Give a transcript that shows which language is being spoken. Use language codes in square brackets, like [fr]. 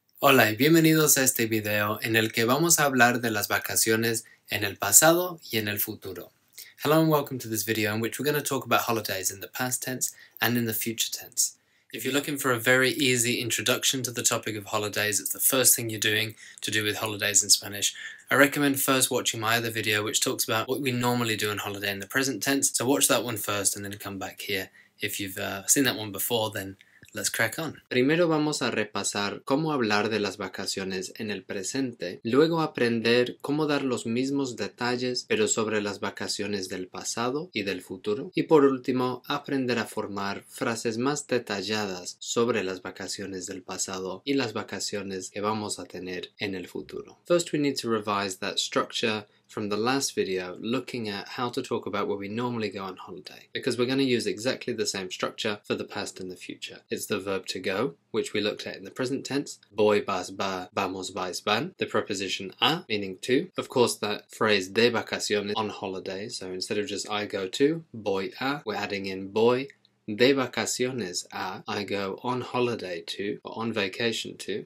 [es] Hola y bienvenidos a este video en el que vamos a hablar de las vacaciones en el pasado y en el futuro. [en] Hello and welcome to this video in which we're going to talk about holidays in the past tense and in the future tense. If you're looking for a very easy introduction to the topic of holidays, it's the first thing you're doing to do with holidays in Spanish, I recommend first watching my other video which talks about what we normally do on holiday in the present tense. So watch that one first and then come back here. If you've seen that one before, then let's crack on. [es] Primero vamos a repasar cómo hablar de las vacaciones en el presente, luego aprender cómo dar los mismos detalles pero sobre las vacaciones del pasado y del futuro, y por último aprender a formar frases más detalladas sobre las vacaciones del pasado y las vacaciones que vamos a tener en el futuro. [en] First we need to revise that structure from the last video, looking at how to talk about where we normally go on holiday, because we're going to use exactly the same structure for the past and the future. It's the verb to go, which we looked at in the present tense, [es] voy, vas, va, vamos, vais, van, [en] the preposition a, meaning to, of course that phrase [es] de vacaciones, [en] on holiday, so instead of just I go to, [es] voy a, [en] we're adding in [es] voy de vacaciones a, [en] I go on holiday to, or on vacation to.